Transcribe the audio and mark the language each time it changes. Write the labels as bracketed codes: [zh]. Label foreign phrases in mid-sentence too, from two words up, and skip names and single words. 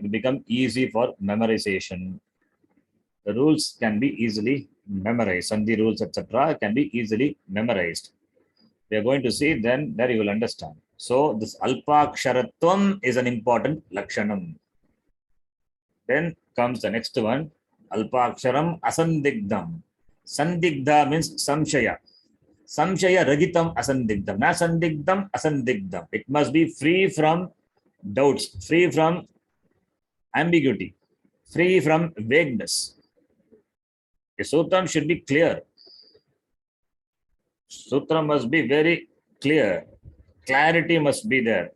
[en] It becomes easy for memorization. The rules can be easily memorized. Sandhi rules, etc. can be easily memorized. We are going to see, then there you will understand. So this alpaksharatvam is an important lakshanam. Then comes the next one, [sa] alpaksharam asandigdham. Sandigdha means samshaya. Samshaya ragitam asandigdham. Na sandigdham asandigdham. [en] It must be free from doubts, free from ambiguity, free from vagueness. The sutram should be clear. Sutra must be very clear. Clarity must be there.